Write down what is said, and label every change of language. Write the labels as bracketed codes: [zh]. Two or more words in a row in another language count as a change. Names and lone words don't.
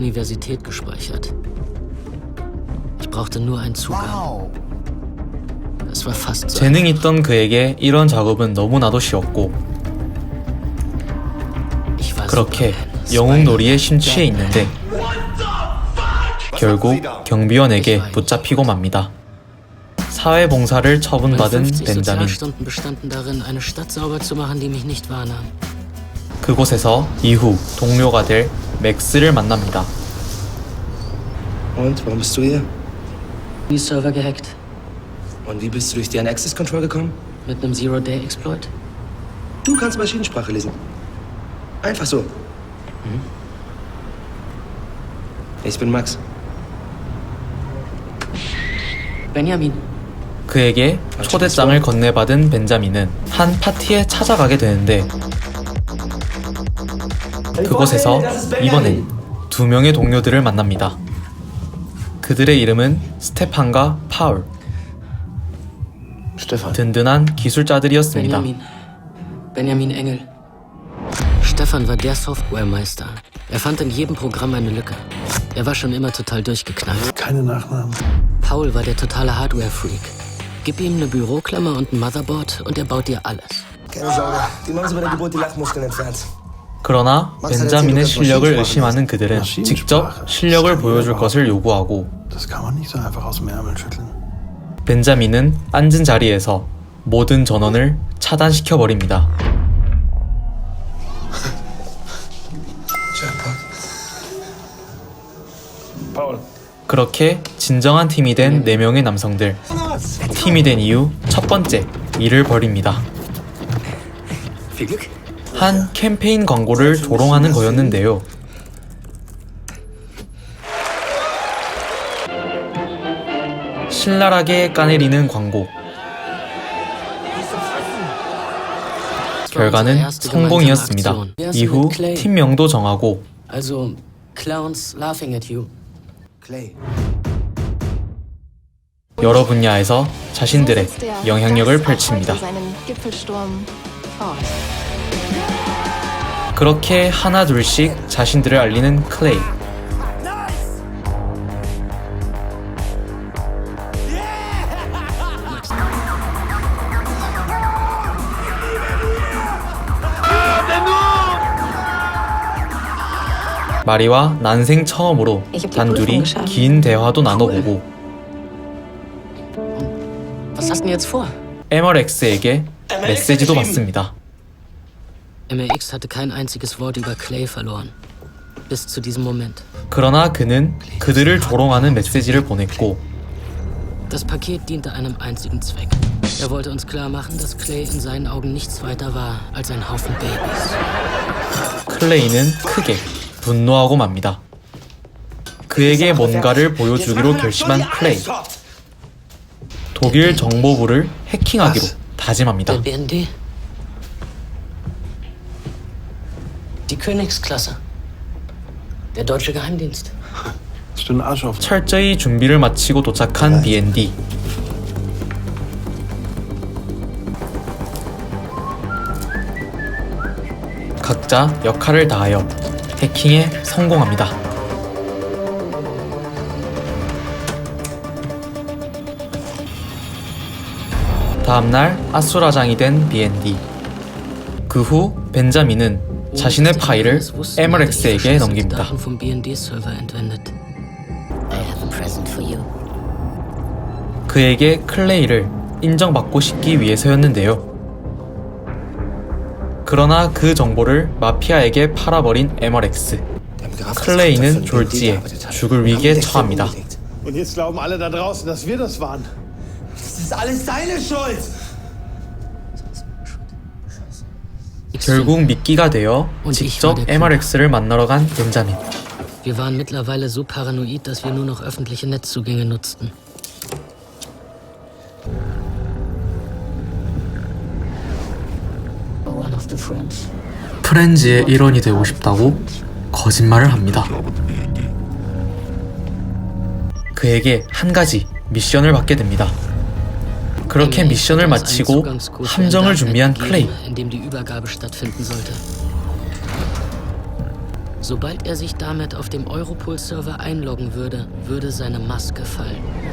[ko] 재능 있던 그에게 이런 작업은 너무나도 쉬웠고 그렇게 영웅놀이에 심취해 있는데 결국 경비원에게 붙잡히고 맙니다. 사회봉사를 처분받은 벤자민. 그곳에서 이후 동료가 될 맥스를 만납니다. [de] Und, warum bist du hier? Die Server gehackt. Und wie bist du durch deren [en] Access Control [de] gekommen? Mit einem Zero-Day-Exploit. Du kannst Maschinensprache lesen. Einfach so. Ich bin Max. Benjamin. [ko] 그에게 초대장을 건네받은 벤자민은 한 파티에 찾아가게 되는데 그곳에서 이번엔 두 명의 동료들을 만납니다. 그들의 이름은 스테판과 파울. 든든한 기술자들이었습니다. [de] Benjamin Engel. Stefan war der Softwaremeister. Er fand in jedem Programm eine Lücke. Er war schon immer total durchgeknallt. Keine Nachnamen. Paul war der totale Hardware-Freak. Gib ihm eine Büroklammer und ein Motherboard und er baut dir alles. Keine Sorge, die haben sie bei der Geburt die Lachmuskeln entfernt. [ko] 그러나 벤자민의 실력을 의심하는 그들은 직접 실력을 보여줄 것을 요구하고 [de] Das kann man nicht so einfach aus dem Ärmel schütteln. [ko] 벤자민은 앉은 자리에서 모든 전원을 차단시켜버립니다. Paul. 그렇게 진정한 팀이 된 4명의 남성들. 팀이 된 이후 첫 번째 일을 벌입니다. 한 캠페인 광고를 조롱하는 거였는데요. 신랄하게 까내리는 광고. 결과는 성공이었습니다. 이후 팀명도 정하고 [en] Also clowns laughing at you. Clay. [ko] 여러 분야에서 자신들의 영향력을 펼칩니다. 그렇게 하나 둘씩 자신들을 알리는 클레이. 마리와 난생 처음으로 단둘이 긴 대화도 나눠보고 [de] Was hast du denn jetzt vor? [ko] 에머렉스에게 메시지도 받습니다. [de] MLX hatte kein einziges Wort über Clay verloren. Bis zu diesem Moment. [ko] 그러나 그는 그들을 조롱하는 메시지를 보냈고 [de] Das Paket diente einem einzigen Zweck. Er wollte uns klar machen, dass Clay in seinen Augen nichts weiter war als ein Haufen Babys. [ko] 클레이는 크게 분노하고 맙니다. 그에게 뭔가를 보여주기로 결심한 클레이. 독일 정보부를 해킹하기로 다짐합니다. [de] Der BND? Die Königsklasse. Der deutsche Geheimdienst. Hast du den Arsch auf? [ko] 철저히 준비를 마치고 도착한 BND. 각자 역할을 다하여 해킹에 성공합니다. 다음날 아수라장이 된 BND. 그 후 벤자민은 자신의 파일을 에머렉스에게 넘깁니다. [de] Vom BND-Server entwendet. [en] I have a present for you. [ko] 그에게 클레이를 인정받고 싶기 위해서였는데요. 그러나 그 정보를 마피아에게 팔아버린 에머렉스. 클레이는 졸지에 죽을 위기에 처합니다. [de] Und jetzt glauben alle da draußen, dass wir das waren. Das ist alles deine Schuld! [ko] 결국 미끼가 되어 직접 에머렉스를 만나러 간 벤자민. [de] Wir waren mittlerweile so paranoid, dass wir nur noch öffentliche Netzzugänge nutzten. [en] One of the friends. [ko] 프렌즈의 일원이 되고 싶다고 거짓말을 합니다. 그에게 한 가지 미션을 받게 됩니다. 그렇게 미션을 마치고 함정을 준비한 클레이. [de] in dem die Übergabe stattfinden sollte. Sobald er sich damit auf dem Europol-Server einloggen würde, würde seine Maske fallen.